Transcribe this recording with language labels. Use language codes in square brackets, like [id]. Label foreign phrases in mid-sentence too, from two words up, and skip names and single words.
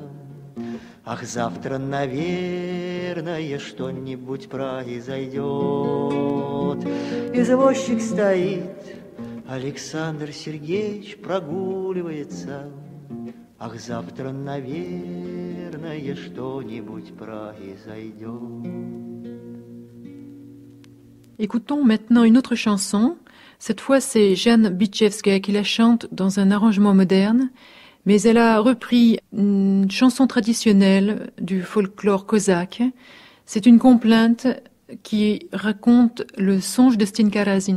[ru] Ах, завтра, наверное, что-нибудь произойдет. Извозчик стоит, Александр Сергеевич прогуливается. Ах, завтра, наверное, что-нибудь произойдет. [fr] Écoutons maintenant une autre chanson. Cette fois, c'est Jeanne Bitchevskaya qui la chante dans un arrangement moderne, mais elle a repris une chanson traditionnelle du folklore cosaque. C'est une complainte qui raconte le songe de Stenka Razin.